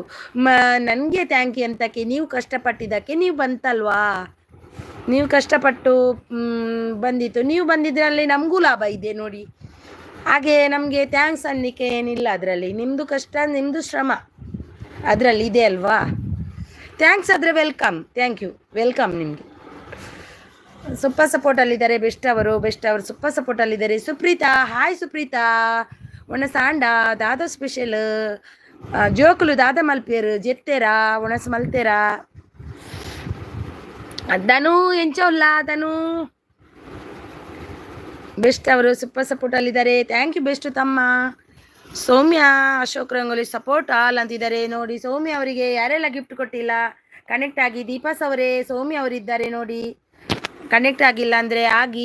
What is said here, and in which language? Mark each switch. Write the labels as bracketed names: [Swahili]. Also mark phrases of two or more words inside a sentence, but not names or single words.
[Kannada] ನನಗೆ [English] thank you [Kannada] ಅಂತಕ್ಕೆ, ನೀವು ಕಷ್ಟಪಟ್ಟಿದ್ದಕ್ಕೆ ನೀವು ಬಂತಲ್ವಾ, ನೀವು ಕಷ್ಟಪಟ್ಟು ಬಂದಿತ್ತು, ನೀವು ಬಂದಿದ್ರಲ್ಲಿ ನಮಗೂ ಲಾಭ ಇದೆ ನೋಡಿ. ಹಾಗೆ ನಮಗೆ ಥ್ಯಾಂಕ್ಸ್ ಅನ್ನಲಿಕ್ಕೆ ಏನಿಲ್ಲ ಅದರಲ್ಲಿ, ನಿಮ್ಮದು ಕಷ್ಟ, ನಿಮ್ಮದು ಶ್ರಮ ಅದರಲ್ಲಿ ಇದೆ ಅಲ್ವಾ. ಥ್ಯಾಂಕ್ಸ್ ಆದರೆ [English] welcome, thank you, welcome [Kannada] ನಿಮಗೆ. ಸೂಪರ್ ಸಪೋರ್ಟಲ್ಲಿದ್ದಾರೆ ಬೆಸ್ಟ್ ಅವರು ಸೂಪರ್ ಸಪೋರ್ಟಲ್ಲಿದ್ದಾರೆ. [Tulu] ಸುಪ್ರೀತಾ, ಹಾಯ್ ಸುಪ್ರೀತಾ. ಒಣಸಾಂಡ ದಾದ ಸ್ಪೆಷಲ್ ಜೋಕುಲು ದಾದ ಮಲ್ಪೇರು ಜೆತ್ತೇರಾ ಒಣಸ್ ಮಲ್ತೇರಾ ಧನು ಎಂಚೋಲ್ಲ ಧನು. [Kannada] ಬೆಸ್ಟ್ ಅವರು ಸೂಪರ್ ಸಪೋರ್ಟಲ್ಲಿದ್ದಾರೆ. [English] thank you [Kannada] ಬೆಸ್ಟ್ ತಮ್ಮ. ಸೌಮ್ಯ ಅಶೋಕ್ ರಂಗೋಲಿ [English] support all [Kannada] ಅಂತಿದ್ದಾರೆ ನೋಡಿ. ಸೌಮ್ಯ ಅವರಿಗೆ ಯಾರೆಲ್ಲ ಗಿಫ್ಟ್ ಕೊಟ್ಟಿಲ್ಲ ಕನೆಕ್ಟ್ ಆಗಿ. ದೀಪಾಸ್ ಅವರೇ, ಸೌಮ್ಯ ಅವರಿದ್ದಾರೆ ನೋಡಿ, ಕನೆಕ್ಟ್ ಆಗಿಲ್ಲ ಅಂದರೆ ಆಗಿ.